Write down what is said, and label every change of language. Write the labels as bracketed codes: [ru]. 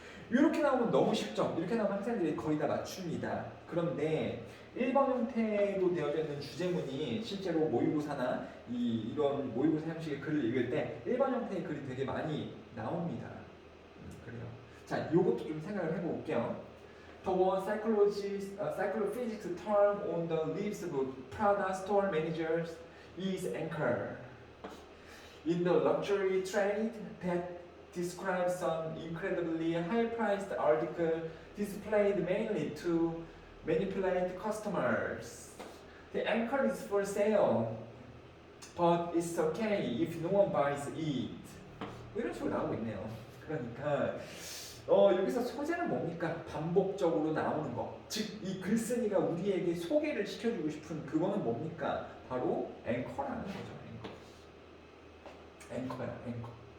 [ko] 이렇게 나오면 너무 쉽죠? 이렇게 나오면 학생들이 거의 다 맞춥니다. 그런데 1번 형태로 되어져 있는 주제문이 실제로 모의고사나 이런 모의고사 형식의 글을 읽을 때 1번 형태의 글이 되게 많이 나옵니다. 그래요. 자, 요것도 좀 생각을 해볼게요. [en] The word psychophysics term on the lips of Prada store managers is anchor. In the luxury trade that describes some incredibly high-priced article displayed mainly to manipulate customers. The anchor is for sale, but it's okay if no one buys it. [ko] 이런 식으로 나오고 있네요. 그러니까 여기서 소재는 뭡니까? 반복적으로 나오는 거. 즉, 이 글쓴이가 우리에게 소개를 시켜주고 싶은 그거는 뭡니까? 바로 앵커라는 거죠. 앵커야, 앵커.